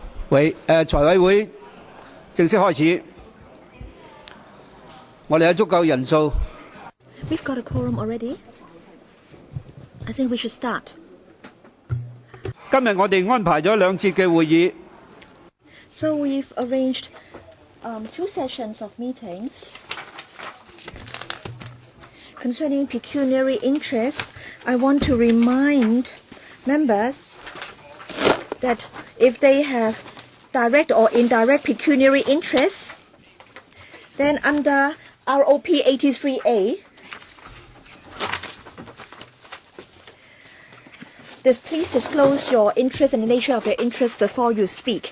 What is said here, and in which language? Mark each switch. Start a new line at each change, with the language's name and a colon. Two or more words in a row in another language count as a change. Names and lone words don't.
Cantonese: 財委會正式開始，我哋有足夠人數。
English: We've got a quorum already. I think we should start.
Cantonese: 今日我哋安排咗2節嘅會議。
English: So we've arranged 2 sessions of meetings. Concerning pecuniary interests, I want to remind members that if they have direct or indirect pecuniary interests, then under ROP 83A, please disclose your interest and the nature of your interest before you speak.